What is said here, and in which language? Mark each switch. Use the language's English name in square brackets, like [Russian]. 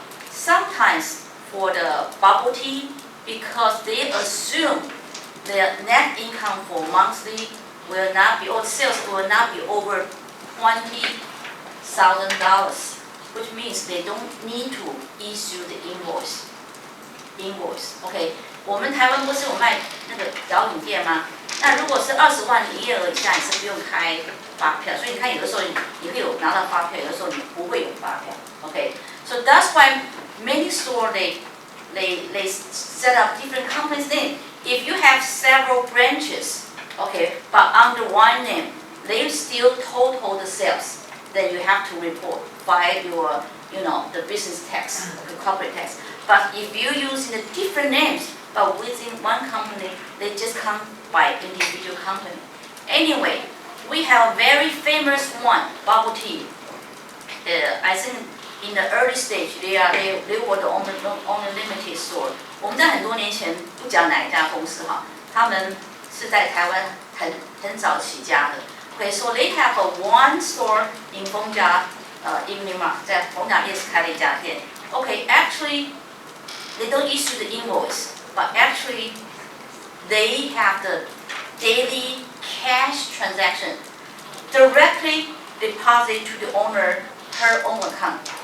[English] Sometimes for the bubble tea, because they assume their net income for monthly will not be, or sales will not be over $20,000, which means they don't need to issue the invoice. [Chinese] OK， 我们台湾不是有卖那个摇饮店吗？那如果是20万营业额以下，你是不用开发票，所以你看有的时候你会有拿到发票，有的时候你不会有发票。 [English] OK，so that's why many stores they set up different companies name. If you have several branches, okay, but under one name, they still total the sales. Then you have to report by your, the business tax, the corporate tax. But if you use the different names, but within one company, they just come by individual company. Anyway, we have a very famous one, bubble tea. I think in the early stage, they were the only limited store. [Chinese] 我们在很多年前不讲哪一家公司哈，他们是在台湾很早起家的。 [English] Okay, so they have one store in 逢甲Evening Mart， [Chinese] 在逢甲夜市开了一家店。 [English] Okay, actually, they don't issue the invoice, but actually, they have the daily cash transaction directly deposited to the owner her own account.